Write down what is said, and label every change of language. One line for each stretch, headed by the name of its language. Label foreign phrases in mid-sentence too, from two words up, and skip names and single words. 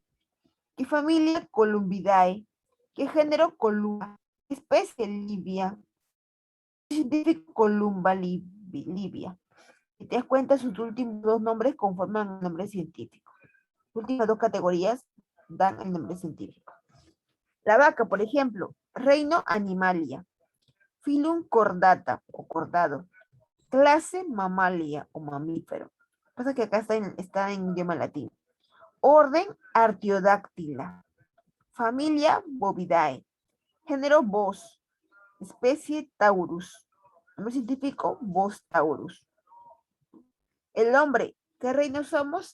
Spanish: ¿Qué familia? Columbidae. ¿Qué género? Columba. ¿Qué especie? Libia. Científico, Columba libia. Si te das cuenta, sus últimos dos nombres conforman el nombre científico. Las últimas dos categorías dan el nombre científico. La vaca, por ejemplo, reino Animalia. Filum Cordata o cordado. Clase Mamalia o mamífero. Pasa que acá está en idioma latín. Orden Artiodáctila. Familia Bovidae. Género Bos. Especie Taurus. Nombre científico Bos taurus. El hombre, ¿qué reino somos?